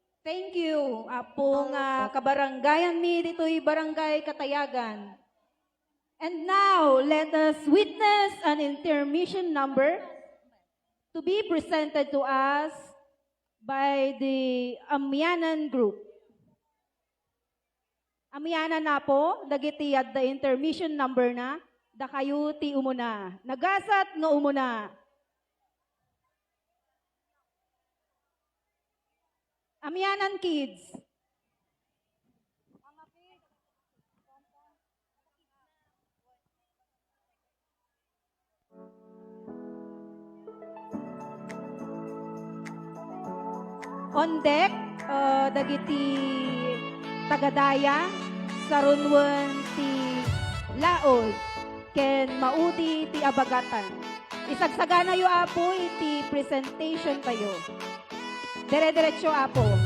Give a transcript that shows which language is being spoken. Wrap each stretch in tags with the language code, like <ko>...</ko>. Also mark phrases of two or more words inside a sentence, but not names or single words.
<en>Thank you.</en> <ilo>Apong kabaranggayan mi dito'y barangay Catayagan.</ilo> <en>And now, let us witness an intermission number to be presented to us by the Amyanan Group.</en> <ilo>Amyanan na po, dagiti</ilo> <en>at the intermission number</en> <ilo>na, da kayo ti umuna. Nagasat no umuna. Amyanan kids.</ilo> <en>On deck,</en> <ilo>dagiti tagadaya, sarunwan ti laod, ken maudi ti abagatan. Isagsagana yu apo iti presentation tayo. Dire-diretso apo.</ilo>